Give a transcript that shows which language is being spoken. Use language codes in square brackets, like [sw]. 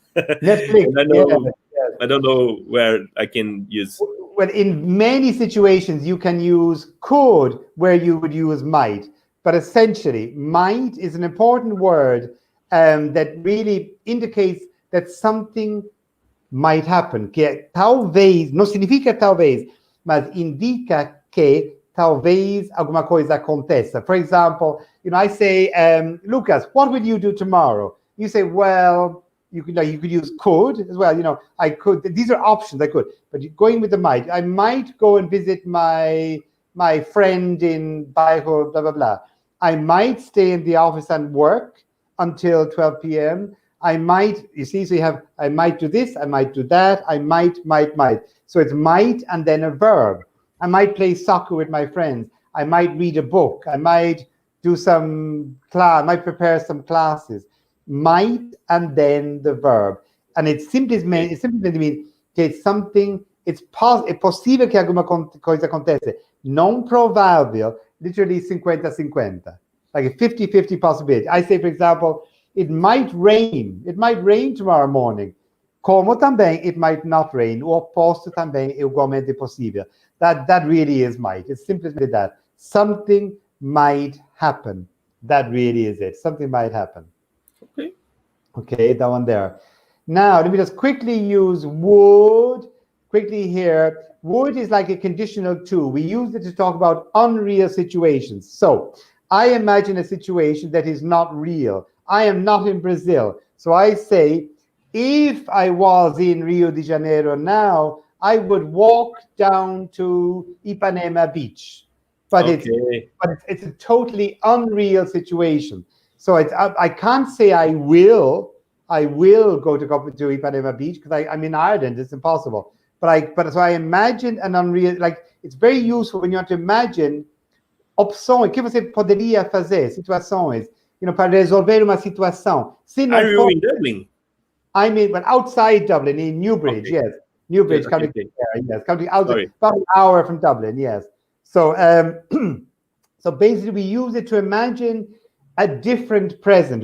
[en] I don't know where I can use. Well, in many situations, you can use could where you would use might. But essentially, might is an important word that really indicates that something might happen. [pt] Que talvez, não significa talvez, mas indica que talvez alguma coisa aconteça. [en] For example, you know, I say, Lucas, what will you do tomorrow? You say, well, you could use could as well. You know, I could. These are options. I could. But going with the might, I might go and visit my friend in Bairro, blah blah blah. I might stay in the office and work until 12 p.m. I might, you see, so you have, I might do this, I might do that, I might. So it's might and then a verb. I might play soccer with my friends. I might read a book. I might do some class, I might prepare some classes. Might and then the verb. And it simply means [pt] que [en] it's something, [pt] é possível que alguma coisa aconteça. Não provável, literally 50-50. [en] Like a 50-50 possibility. I say, for example, it might rain. It might rain tomorrow morning. [pt] Como também, [en] it might not rain. [pt] O oposto também é igualmente possível. [en] That really is might. It's simply that. Something might happen. That really is it. Something might happen. Okay, that one there. Now, let me just quickly use would quickly here. Would is like a conditional to. We use it to talk about unreal situations. So I imagine a situation that is not real. I am not in Brazil. So I say, if I was in Rio de Janeiro now, I would walk down to Ipanema Beach. But it's a totally unreal situation. So I can't say I will go to Ipanema Beach because I'm in Ireland. It's impossible. But so I imagine an unreal, like it's very useful when you want to imagine [pt] opções, o que você poderia fazer, situações, para resolver uma situação. [en] Are you in Dublin? I mean, but outside Dublin, in Newbridge, yes. Newbridge, County outside, about an hour from Dublin, yes. So, so basically we use it to imagine a different present.